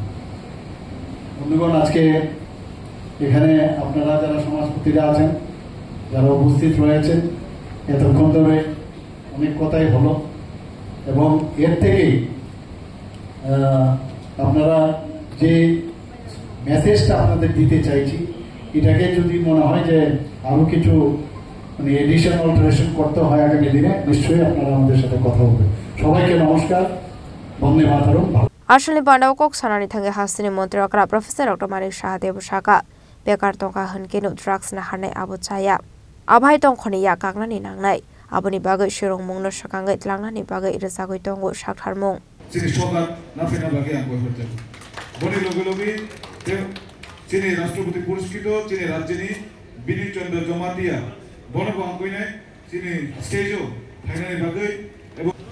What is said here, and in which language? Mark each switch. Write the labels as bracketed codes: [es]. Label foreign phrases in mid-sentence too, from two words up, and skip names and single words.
[bn] বন্ধুগণ, আজকে এখানে আপনারা যারা সমাজপতিরা আছেন, যারা উপস্থিত রয়েছেন, এতক্ষণ ধরে অনেক কথাই হলো এবং এর থেকেই আপনারা যে মেসেজটা আপনাদের দিতে চাইছি, এটাকে যদি মনে হয় যে আরো কিছু মানে [en] addition alteration [bn] করতে হয় আগামী দিনে, নিশ্চয়ই আপনারা আমাদের সাথে কথা বলবেন। সবাইকে নমস্কার, বন্দে মাতরম। [trp] আসলে বান্দাও কক সানানি थांगे हासिनि मन्त्री अकरा प्रोफेसर डॉक्टर मानिक शाहदेव साका बेकार तंका हनकेनु ड्राग्स ना हारनाय आबो चाया आभाय तंखनि या कागनानि नांनाय आबोनि बागै शिरं मुंनो सकांगै लांनानि बागै रोजागै दंगो साकथारमुं सिनि सरकार ना फैना बागै आं कय हरदों बनि लगे लगे चिनि राष्ट्रपति पुरस्कृत चिनि राज्यनि बिनित चंद्र जमातिया बनबो आं कयनाय चिनि स्टेजो फाइनानि बागै एबं